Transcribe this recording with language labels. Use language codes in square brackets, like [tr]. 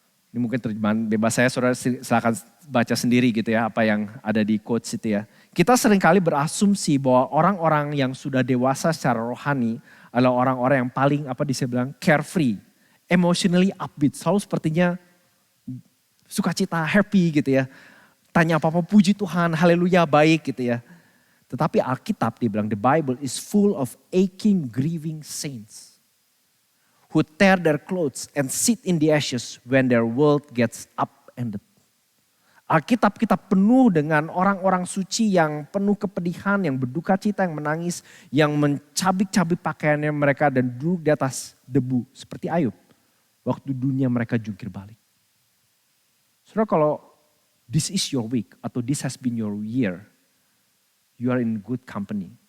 [id] Ini mungkin terjemahan bebas saya, saudara silakan baca sendiri gitu ya, apa yang ada di quotes itu ya. Kita seringkali berasumsi bahwa orang-orang yang sudah dewasa secara rohani adalah orang-orang yang paling [en] carefree, emotionally upbeat, [id] selalu sepertinya sukacita, happy gitu ya. Tanya apa-apa puji Tuhan, haleluya, baik gitu ya. Tetapi Alkitab dibilang [en] the Bible is full of aching, grieving saints who tear their clothes and sit in the ashes when their world gets upended. [id] Alkitab kita penuh dengan orang-orang suci yang penuh kepedihan, yang berduka cita, yang menangis, yang mencabik-cabik pakaiannya mereka dan duduk di atas debu seperti Ayub waktu dunia mereka jungkir balik. Saudara, kalau [en] this is your week [id] atau [en] this has been your year, you are in good company.